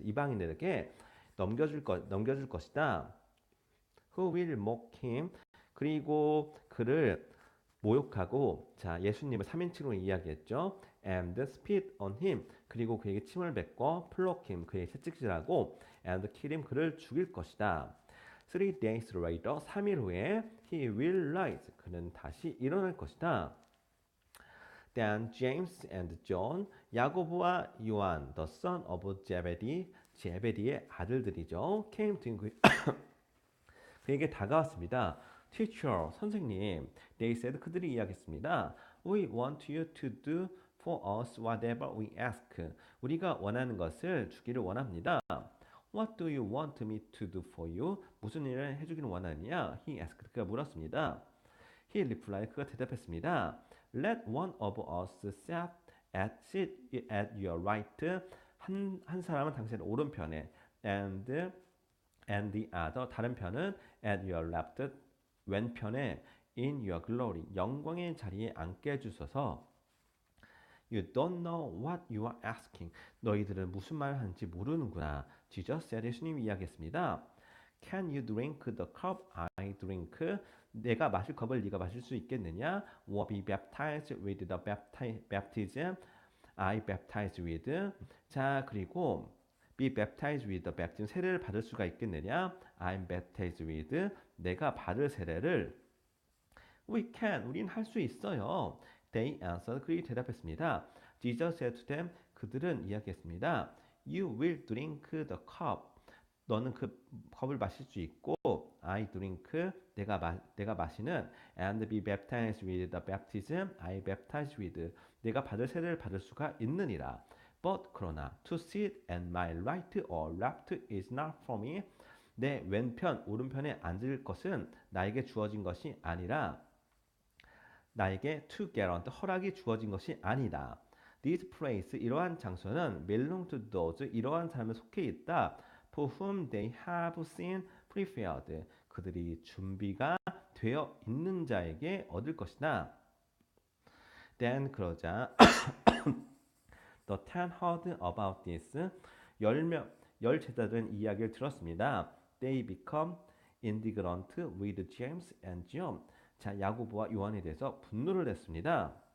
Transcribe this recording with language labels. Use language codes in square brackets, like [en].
[ko] 이방인들에게 넘겨줄 것이다. [en] Who will mock him? [ko] 그리고 그를 모욕하고, 자, 예수님을 3인칭으로 이야기했죠. [en] And spit on him. [ko] 그리고 그에게 침을 뱉고 [en] pluck him. [ko] 그에게 채찍질하고 [en] and kill him. [ko] 그를 죽일 것이다. [en] 3 days later. [ko] 3일 후에 [en] he will rise. [ko] 그는 다시 일어날 것이다. [en] Then James and John. 야고보와 요한 the son of Zebedee. [ko] 제베디의 아들들이죠. [en] came to him. [ko] 그에게 다가왔습니다. [en] Teacher, [ko] 선생님, [en] they said, [ko] 그들이 이야기했습니다. [en] We want you to do for us whatever we ask. [ko] 우리가 원하는 것을 주기를 원합니다. [en] What do you want me to do for you? [ko] 무슨 일을 해주기를 원하느냐? [en] He asked. [ko] 그가 물었습니다. [en] He replied. [ko] 그가 대답했습니다. [en] Let one of us sit at your right. [ko] 한 사람은 당신의 오른편에 [en] and the other [ko] 다른 편은 [en] at your left [ko] 왼편에 [en] in your glory [ko] 영광의 자리에 앉게 해주소서. [en] You don't know what you are asking. [ko] 너희들은 무슨 말을 하는지 모르는구나. [en] Jesus said. [ko] 예수님이 이야기했습니다. [en] Can you drink the cup I drink? [ko] 내가 마실 컵을 네가 마실 수 있겠느냐? [en] Or be baptized with the baptism I baptize with. [ko] 자, 그리고 [en] be baptized with the baptism. [ko] 세례를 받을 수가 있겠느냐? [en] I'm baptized with. [ko] 내가 받을 세례를 [en] We can. [ko] 우린 할 수 있어요. [en] They answered. [ko] 그들이 대답했습니다. [en] Jesus said to them. [ko] 그들은 이야기했습니다. [en] You will drink the cup. [ko] 너는 그 컵을 마실 수 있고 [en] I drink. [ko] 내가 마시는 [en] and be baptized with the baptism I baptize with. [ko] 내가 받을 세례를 받을 수가 있느니라. [en] But [ko] 그러나 [en] to sit at my right or left is not for me. [ko] 내 왼편 오른편에 앉을 것은 나에게 주어진 것이 아니라 나에게 [en] to grant [ko] 허락이 주어진 것이 아니다. [en] This place [ko] 이러한 장소는 [en] belong to those [ko] 이러한 사람에 속해 있다. [en] For whom they have seen prepared. [ko] 그들이 준비가 되어 있는 자에게 얻을 것이다. [en] Then [ko] 그러자 [en] The ten heard about this. [ko] 열 제자들은 이야기를 들었습니다. [en] They become indignant with James and John. [ko] 자, 야고보와 요한에 대해서 분노를 냈습니다.